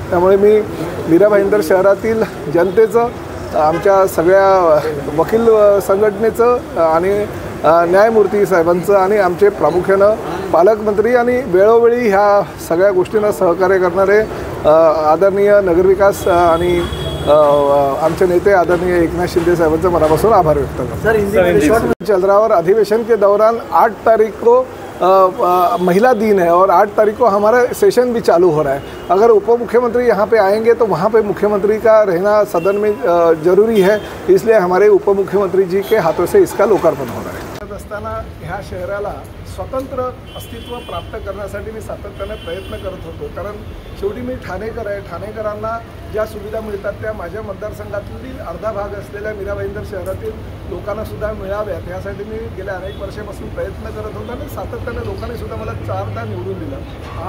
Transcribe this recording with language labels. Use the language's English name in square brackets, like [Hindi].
[Marathi] त्यामुळे मी मीरा भाईंदर शहरातील जनतेचं, आमच्या सगळ्या वकील संघटनेचं आणि न्यायमूर्ती साहेबांचं आणि आमचे प्रामुख्यानं पालकमंत्री आणि वेळोवेळी ह्या सगळ्या गोष्टींना सहकार्य करणारे आदरणीय नगरविकास आणि आमचे नेते आदरणीय एकनाथ शिंदे साहबांचं मनापासून आभार व्यक्त करतो। [Hindi] चंद्रावर अधिवेशन के दौरान 8 तारीख को महिला दिन है और 8 तारीख को हमारा सेशन भी चालू हो रहा है। अगर उप मुख्यमंत्री यहाँ पे आएंगे तो वहाँ पे मुख्यमंत्री का रहना सदन में जरूरी है, इसलिए हमारे उप मुख्यमंत्री जी के हाथों से इसका लोकार्पण हो रहा है। [Marathi] असताना ह्या शहराला स्वतंत्र अस्तित्व प्राप्त करण्यासाठी मी सातत्याने प्रयत्न करत होतो, कारण शेवटी मी ठाणेकर आहे। ठाणेकरांना ज्या सुविधा मिळतात त्या माझ्या मतदारसंघातील अर्धा भाग असलेल्या मीरा भाईंदर शहरातील लोकांना सुद्धा मिळाव्यात यासाठी मी गेल्या अनेक वर्षापासून प्रयत्न करत होतो आणि सातत्याने लोकांनी सुद्धा मला 4दा निवडून दिलं।